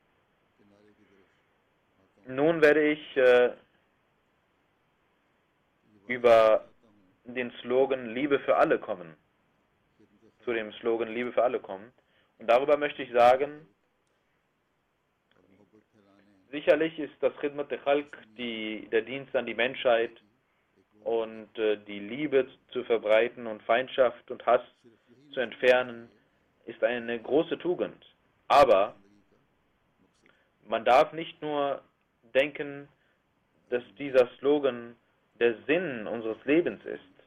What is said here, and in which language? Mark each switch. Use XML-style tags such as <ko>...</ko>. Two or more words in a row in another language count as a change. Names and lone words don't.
<de>Nun werde ich über den Slogan Liebe für alle kommen, zu dem Slogan Liebe für alle kommen. Und darüber möchte ich sagen, sicherlich ist das</de> <ar>خدمة الخلق,</ar> <de>der Dienst an die Menschheit und die Liebe zu verbreiten und Feindschaft und Hass zu entfernen, ist eine große Tugend. Aber man darf nicht nur denken, dass dieser Slogan der Sinn unseres Lebens ist.</de>